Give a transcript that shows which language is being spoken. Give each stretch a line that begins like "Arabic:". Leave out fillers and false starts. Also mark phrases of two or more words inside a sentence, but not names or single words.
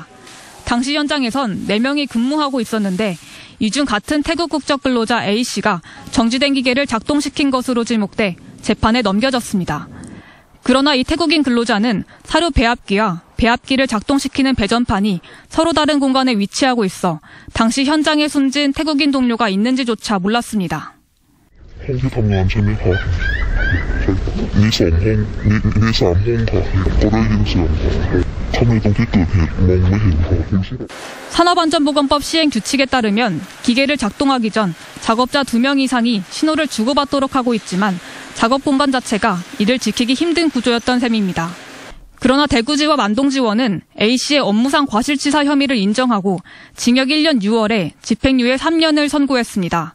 Korean: 당시 현장에선 4명이 근무하고 있었는데 이 중 같은 태국 국적 근로자 A씨가 정지된 기계를 작동시킨 것으로 지목돼 재판에 넘겨졌습니다. 그러나 이 태국인 근로자는 사료 배합기와 배합기를 작동시키는 배전판이 서로 다른 공간에 위치하고 있어 당시 현장에 숨진 태국인 동료가 있는지조차 몰랐습니다.
Thai: ห้องที่ทำงานใช่ไหมคะมี2ห้องมี3ห้องค่ะก็ได้ยินเสียงค่ะทำไมตรงที่เกิดเหตุมองไม่เห็นค่ะ
Korean: 산업안전보건법 시행 규칙에 따르면 기계를 작동하기 전 작업자 2명 이상이 신호를 주고받도록 하고 있지만 작업 공간 자체가 이를 지키기 힘든 구조였던 셈입니다. 그러나 대구지법 안동지원은 A씨의 업무상 과실치사 혐의를 인정하고 징역 1년 6월에 집행유예 3년을 선고했습니다.